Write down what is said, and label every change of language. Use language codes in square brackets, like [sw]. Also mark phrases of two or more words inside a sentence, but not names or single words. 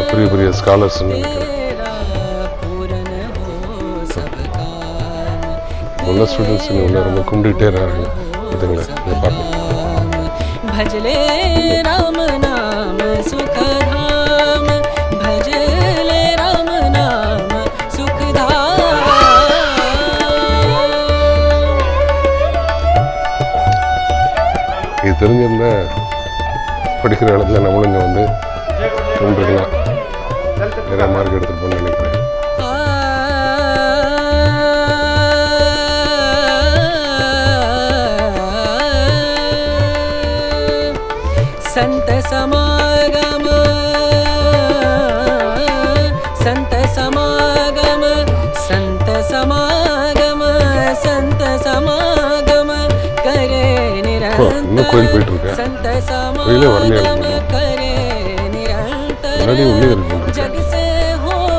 [ta] பெரிய ஸ்காலர்ஸ் உள்ள ஸ்டூடெண்ட்ஸ் உள்ள ரொம்ப கும்பிட்டுட்டே இருக்காங்க பார்த்தீங்களா, இதை பார்க்கணும். [hi] भजले राम नाम सुख धाम, भजले राम नाम सुख धाम। [ta] இது தெரிஞ்சிருந்தா படிக்கிற இடத்துல நம்மளும் இங்கே வந்து தோன்றுக்கலாம், நிறைய மார்க் எடுத்துட்டு போகணும்னு நினைக்கிறேன். [hi] संत समागम, संत समागम, संत समागम, संत समागम करे निरंतर, संत समागम करे निरंतर, जग से हो